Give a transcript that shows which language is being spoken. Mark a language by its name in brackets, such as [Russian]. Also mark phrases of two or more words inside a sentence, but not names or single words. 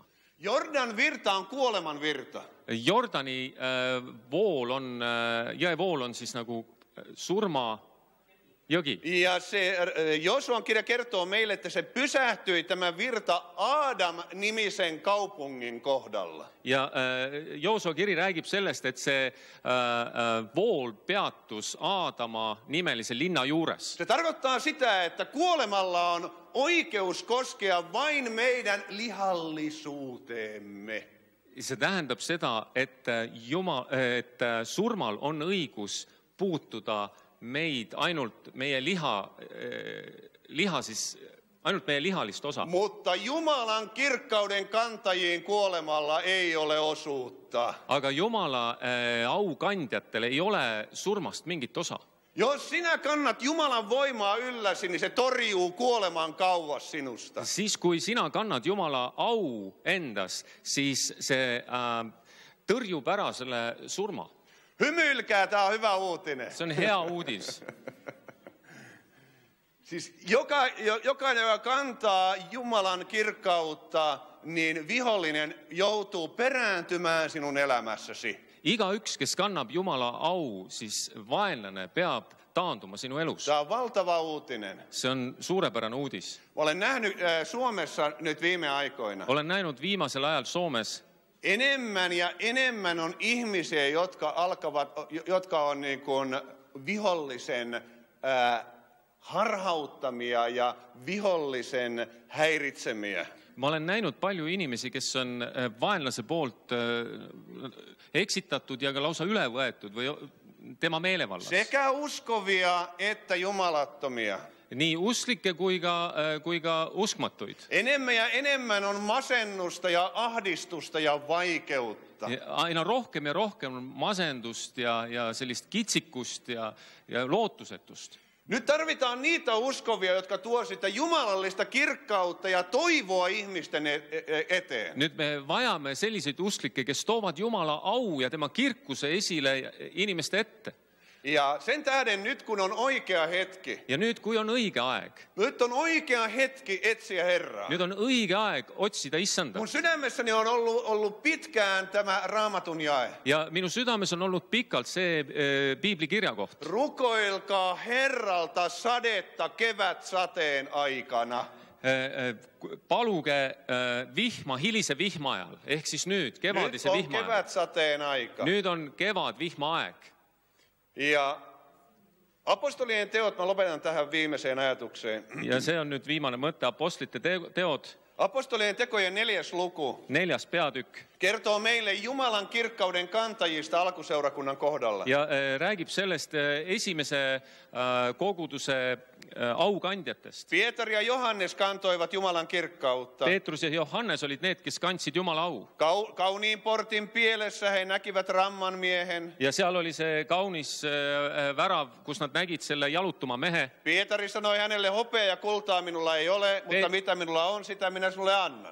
[Finnish] Jordan virta on kuoleman virta. [Estonian] Jordani jõevool on siis nagu surma jogi. [Finnish] Ja se Josuan kirja kertoo meille, että se pysähtyi tämä virta Adam-nimisen kaupungin kohdalla. [Estonian] Ja Joosua kiri räägib sellest, et see vool peatus Aadama nimelise linna juures. [Finnish] Se tarkoittaa sitä, että kuolemalla on oikeus koskea vain meidän lihallisuuteemme. [Estonian] See tähendab seda, et surmal on õigus puutuda meid ainult meie ainult meie lihalist osa. [Finnish] Mutta Jumalan kirkkauden kantajiin kuolemalla ei ole osuutta. [Estonian] Aga Jumala aukandjatel ei ole surmast mingit osa. [Finnish] Jos sinä kannat Jumalan voimaa ylläsi, niin se torjuu kuoleman kauas sinusta. [Estonian] Siis kui sina kannad Jumala au endas, siis see tõrjub ära selle surma. [Finnish] Hymyilkää, tää on hyvä uutinen. [Estonian] See on hea uudis. [Finnish] Siis jokainen, joka kantaa Jumalan kirkkautta, niin vihollinen joutuu perääntymään sinun elämässäsi. [Estonian] Igaüks, kes kannab Jumala au, siis vaenlane peab taanduma sinu elus. [Finnish] Tämä on valtava uutinen. [Estonian] See on suurepärane uudis. [Finnish] Olen nähnyt Suomessa nyt viime aikoina. [Estonian] Olen näinud viimasel ajal Soomes [Finnish] Enemmän ja enemmän on ihmisiä, jotka on niin kuin vihollisen harhauttamia ja vihollisen häiritsemiä. [Estonian] Ma olen näinud palju inimesi, kes on vaenlase poolt eksitatud ja ka lausa üle võetud või tema meelevallas. [Finnish] Sekä uskovia että jumalattomia. [Estonian] Nii usklikke kui ka uskmatuid. [Finnish] Enemmän ja enemmän on masennusta ja ahdistusta ja vaikeutta. [Estonian] Aina rohkem ja rohkem on masendust ja sellist kitsikust ja lootusetust. [Finnish] Nyt tarvitaan niitä uskovia, jotka tuo sitä jumalallista kirkkautta ja toivoa ihmisten eteen. [Estonian] Nüüd me vajame selliseid usklikke, kes toovad Jumala au ja tema kirkuse esile inimeste ette. [Finnish] Ja sen tähden nyt kun on oikea hetki. [Estonian] Ja nüüd kui on õige aeg. [Finnish] Nyt on oikea hetki etsiä Herraa. [Estonian] Nüüd on õige aeg otsida Issanda. [Finnish] Mun sydämessäni on ollut pitkään tämä Raamatun jae. [Estonian] Ja minu südames on olnud pikalt see piiblikirjakoht. [Finnish] Rukoilkaa Herralta sadetta kevätsateen aikana. [Estonian] paluge vihma hilise vihma ajal, ehk siis nüüd [Finnish] Nyt [Estonian] kevadise [Finnish] on [Estonian] vihma ajal. [Finnish] kevätsateen aika. [Estonian] Nüüd on kevad vihma aeg. [Finnish] Ja apostolien teot, mä lopetan tähän viimeiseen ajatukseen. [Estonian] Ja see on nüüd viimane mõte, apostlite teod, [Finnish] Apostolien tekojen 4. luku [Estonian] 4. peatükk. [Finnish] kertoo meille Jumalan kirkkauden kantajista alkuseurakunnan kohdalla. [Estonian] Ja räägib sellest esimese koguduse aukandjatest. [Finnish] Pietari ja Johannes kantoivat Jumalan kirkkautta. [Estonian] Peetrus ja Johannes olid need, kes kandsid Jumala au. [Finnish] Kauniin portin pielessä he näkivät ramman miehen. [Estonian] Ja seal oli see kaunis värav, kus nad nägid selle jalutuma mehe. [Finnish] Pietari sanoi hänelle, hopea ja kultaa minulla ei ole, mutta mitä minulla on, sitä minä sinulle annan.